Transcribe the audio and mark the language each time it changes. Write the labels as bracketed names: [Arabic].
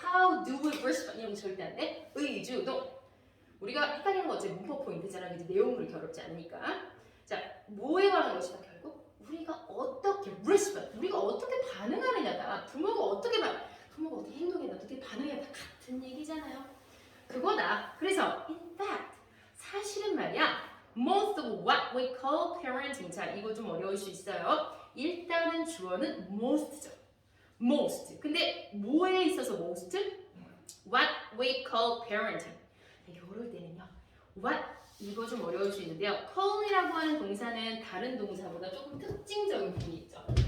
[English] How do we respond? [Korean] 이런 거 절대 안 돼. 의주동. 우리가 헷갈리는 거 어차피 문법 포인트잖아. 이제 내용은 그렇게 어렵지 않으니까. 자, 뭐에 관한 것이다 결국? 우리가 어떻게 respond, 우리가 어떻게 반응하느냐가 부모가 어떻게 행동했나 어떻게 반응했나 같은 얘기잖아요. 그거다. 그래서 [English] in fact [Korean] 사실은 말이야 [English] most of what we call parenting. [Korean] 자 이거 좀 어려울 수 있어요. 일단은 주어는 most죠. most. 근데 뭐에 있어서 most? [English] What we call parenting. [Korean] 이럴 때는요. What 이거 좀 어려울 수 있는데요. call이라고 하는 동사는 다른 동사보다 조금 특징적인 부분이 있죠.